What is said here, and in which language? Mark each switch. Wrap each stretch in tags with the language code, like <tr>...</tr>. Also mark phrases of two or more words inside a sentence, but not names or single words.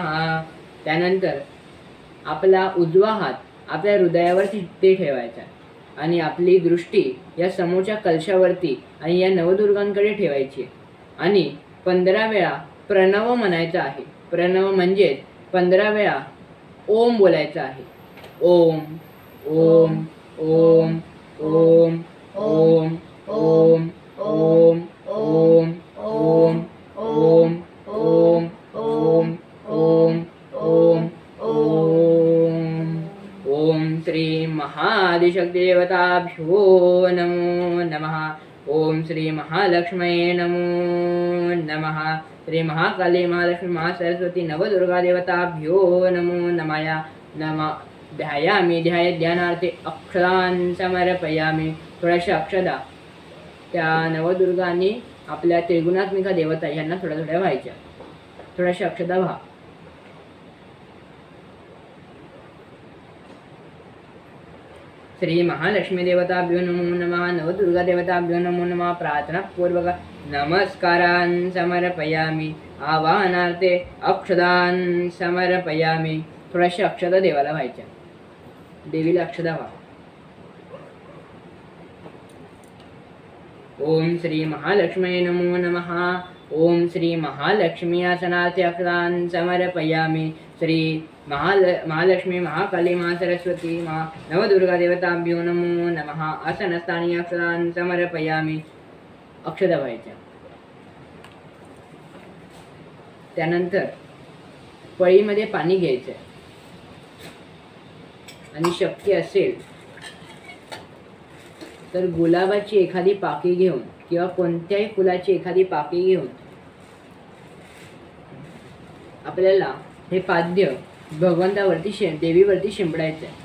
<mr>त्यानंतर आपला उजवा हात आपल्या हृदयावरती ते ठेवायचा आणि आपली दृष्टी या समोरच्या कलशावरती आणि या नवदुर्गांकडे ठेवायची आणि 15 वेळा प्रणव म्हणायचा आहे। प्रणव म्हणजे 15 वेळा ओम बोलायचा आहे।</mr> <sa>ओम ओम ओम ओम ओम ओम ओम ओम ओम ओम ओम ओम ओम ओम ओम। ओम श्री महाआदिशक्तिदेवताभ्यो नमो नमः। ओम श्री महालक्ष्मी नमो नमः। श्री महाकाली महालक्ष्मी महासरस्वती नवदुर्गा देवताभ्यो नमो नमः। ध्यायामि ध्यानार्थे अक्षरान् समर्पयामि।</sa> <mr>थोड्याशा अक्षता त्या नवदुर्गांनी आपल्या त्रिगुणात्मिका देवता यांना थोड्या थोड्या व्हायच्या. थोड्याशा अक्षता व्हा.</mr> <sa>श्री महालक्ष्मी देवताभ्यो नमो नमः. नवदुर्गा देवताभ्यो नमो नमः. प्रार्थना पूर्वक नमस्कारान् समर्पयामि. आवाहनार्थे अक्षदान् समर्पयामि.</sa> <mr>थोड्याशा अक्षता देवाला व्हायच्या. देवीला अक्षता व्हा.</mr> <sa>ओम श्री महालक्ष्मी नमो नमः. ओम श्री महालक्ष्मी आसनार्थे अक्षतान् समर्पयामि. श्री महालक्ष्मी महाकाली सरस्वती नवदुर्गा देवताभ्यो नमो नमः. आसनस्थानी अक्षतान् समर्पयामि.</sa> <mr>अक्षता व्हायच्या. त्यानंतर पळीमध्ये पाणी घ्यायचं आणि शक्य असेल तर गुलाबाची एखादी पाकळी घेऊन किंवा कोणत्याही फुलाची एखादी पाकळी घेऊन आपल्याला हे पाद्य भगवंतावरती देवीवरती शिंपडायचं आहे.</mr>